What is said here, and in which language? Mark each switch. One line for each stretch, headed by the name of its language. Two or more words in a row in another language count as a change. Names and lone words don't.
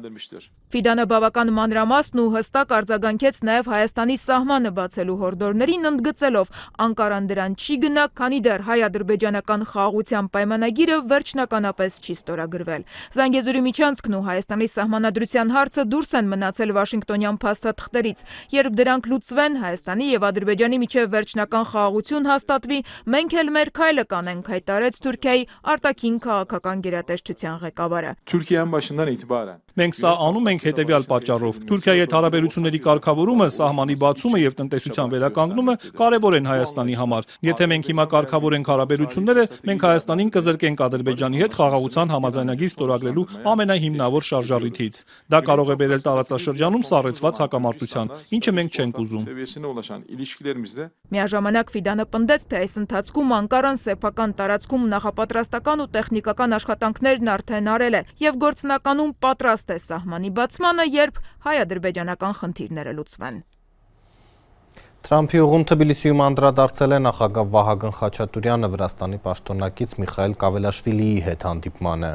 Armenian: Ֆիդանը բավական մանրամասն ու հստակ արձագանքեց նաև Հայաստանի սահմանը բացելու հորդորներին, ընդգծելով Անկարան դրան չի գնա, քանի դեռ հայ-ադրբեջանական խաղաղության պայմանագիրը վերջնականապես չի ստորագրվել։ Զանգեզուրի միջանցքն ու Հայաստանի սահմանադրության հարցը դուրս են մնացել Վաշինգտոնյան փաստաթղթերից։ Երբ դրանք լուծվեն, Հայաստանի եւ Ադրբեջանի միջև վերջնական խաղաղություն հաստատվի, մենք էլ մեր քայլը կանենք, հայտարարեց Թուրքիայի արտաքին քաղաքական գերատեսչության ղեկավարը։
Turkish: Türkiye'nin başından itibaren
Armenian: Մենք սա անում ենք հետևյալ պատճառով։ Թուրքիայի հետ հարաբերությունների կարգավորումը, սահմանի բացումը եւ տնտեսության վերականգնումը կարևոր են Հայաստանի համար։ Եթե մենք հիմա կարգավորենք հարաբերությունները, մենք Հայաստանին կզրկենք Ադրբեջանի հետ խաղաղության համաձայնագիր ստորագրելու ամենահիմնավոր շարժառիթից։ Դա կարող է բերել տարածաշրջանում սառեցված հակամարտության, ինչը մենք չենք ուզում։
Turkish: seviyesine ulaşan ilişkilerimizde
Armenian: Միաժամանակ Ֆիդանը պնդեց, թե այս ընթացքում Անկարան սեփական տարածքում նախապատրաստական ու տեխնիկական աշխատանքներն արդեն արել է եւ գործնականում պատրաստ է սահմանի բացմանը, երբ հայ-ադրբեջանական խնդիրները լուծվեն։ Թրամփի ուղուն Թբիլիսիում անդրադարձել է նախագահ Վահագն Խաչատուրյանը Վրաստանի պաշտոնակից Միխայել Կավելաշվիլիի հետ հանդիպմանը։